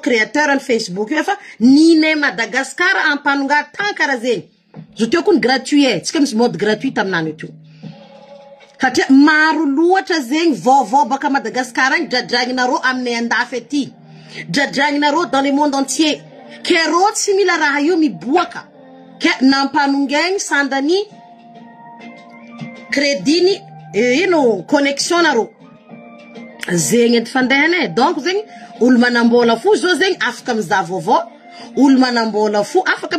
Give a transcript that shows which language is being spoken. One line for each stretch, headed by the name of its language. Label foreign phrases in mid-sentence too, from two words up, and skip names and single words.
Malagasy: créateur ny Facebook io fa nine Madagascar ampanonga tan kara zegny zo teo kony gratuit tsika misy
French: mode gratuit
Malagasy: taminany io satria maro loatra zegny vaovao baka Madagascar agny dradragninareo aminay andafy aty dradragninareo
French: dans le monde entier
Malagasy: ke rô tsy mila raha io miboaka ke nampanongegny sandany crédit ino connexion nareo zegny edy fandehany donc zegny olo manambola fo zo zegny afaka mizaha vaovao olo manambola fo afaka